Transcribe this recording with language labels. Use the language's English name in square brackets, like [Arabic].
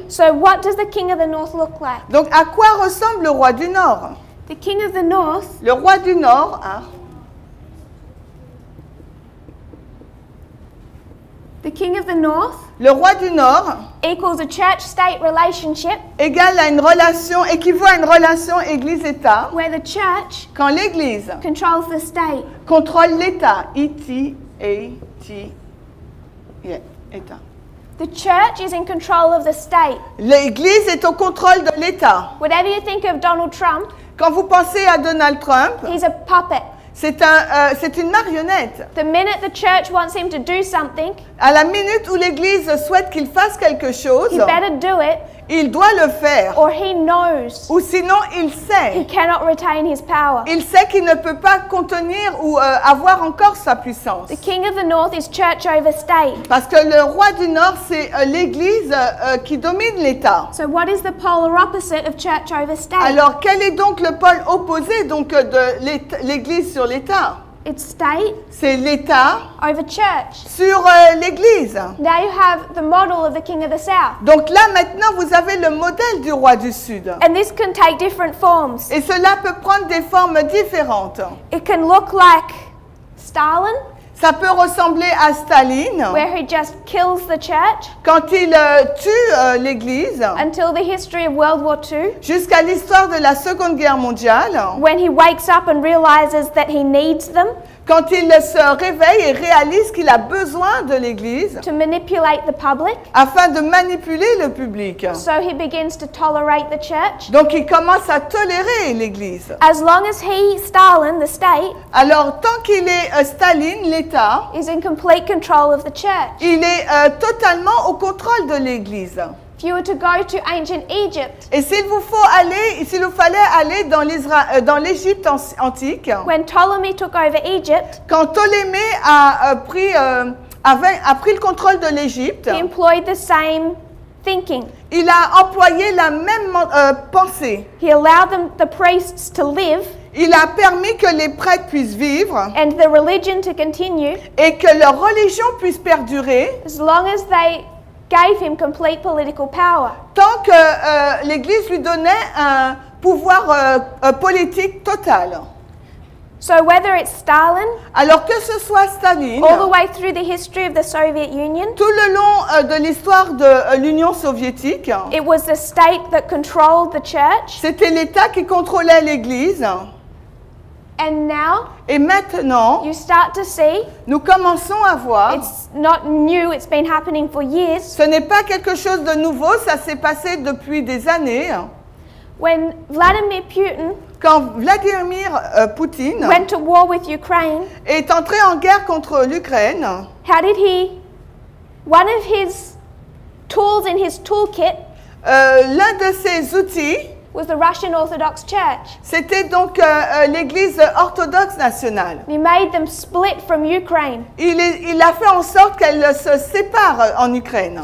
[English] So what does the king of the north look like? [French] Donc à quoi ressemble le roi du Nord? [English] The king of the north, [French] le roi du Nord, [English] the king of the north, [French] le roi du Nord [English] equals a church-state relationship, [French] équivaut à une relation Église-État, [English] where the church [French] quand l'Église [English] controls the state. [French] Contrôle l'État. E-T-A-T. Yeah, État. [English] The church is in control of the state. [French] L'Église est au contrôle de l'État. [English] Whatever you think of Donald Trump, [French] quand vous pensez à Donald Trump, [English] he's a puppet. [French] C'est une marionnette. [English] The minute the church wants him to do something, [French] à la minute où l'Église souhaite qu'il fasse quelque chose, [English] he better do it, [French] il doit le faire. [English] Or he knows. [French] Ou sinon, il sait. [English] He cannot retain his power. [French] Il sait qu'il ne peut pas contenir ou avoir encore sa puissance. [English] The king of the north is church over state. [French] Parce que le roi du Nord, c'est l'Église qui domine l'État. [English] So what is the polar opposite of church over state? [French] Alors, quel est donc le pôle opposé donc de l'Église sur l'État? [English] It's state. [French] C'est l'État [English] over church. [French] Sur l'Église. [English] Now you have the model of the king of the south. [French] Donc là maintenant vous avez le modèle du roi du Sud. [English] And this can take different forms. [French] Et cela peut prendre des formes différentes. [English] It can look like Stalin. [French] Ça peut ressembler à Staline. [English] Where he just kills the church. [French] Quand il tue l'Église. [English] Until the history of World War II. [French] Jusqu'à l'histoire de la Seconde Guerre mondiale. [English] When he wakes up and realizes that he needs them. [French] Quand il se réveille et réalise qu'il a besoin de l'Église. [English] To manipulate the public. [French] Afin de manipuler le public. [English] So he begins to tolerate the church. [French] Donc il commence à tolérer l'Église. [English] As long as Stalin, the state. [French] Alors tant qu'il est Staline, l'État. [English] Is in complete control of the church. [French] Il est totalement au contrôle de l'Église. [English] If you were to go to ancient Egypt, [French] et s'il vous fallait aller dans l'Égypte antique, [English] when Ptolemy took over Egypt, [French] quand Ptolémée a pris le contrôle de l'Égypte, [English] he employed the same thinking. [French] Il a employé la même pensée. [English] He allowed the priests to live. [French] Il a permis que les prêtres puissent vivre. [English] And the religion to continue. [French] Et que leur religion puisse perdurer. [English] As long as they gave him complete political power. [French] Tant que l'Église lui donnait un pouvoir politique total. [English] So whether it's Stalin, [French] Alors que ce soit Staline, [English] all the way through the history of the Soviet Union, [French] tout le long de l'histoire de l'Union soviétique, [English] it was the state that controlled the church. [French] c'était l'État qui contrôlait l'Église. [English] And now [French] Et maintenant, [English] you start to see, [French] nous commençons à voir, [English] it's not new, it's been happening for years. [French] ce n'est pas quelque chose de nouveau, ça s'est passé depuis des années. [English] When Vladimir Putin [French] Quand Vladimir Poutine [English] went to war with Ukraine, [French] est entré en guerre contre l'Ukraine, [English] how did he, one of his tools in his toolkit [French] l'un de ses outils, [English] was the Russian Orthodox Church. [French] c'était donc l'Église orthodoxe nationale. [English] He made them split from Ukraine. [French] Il a fait en sorte qu'elle se sépare en Ukraine.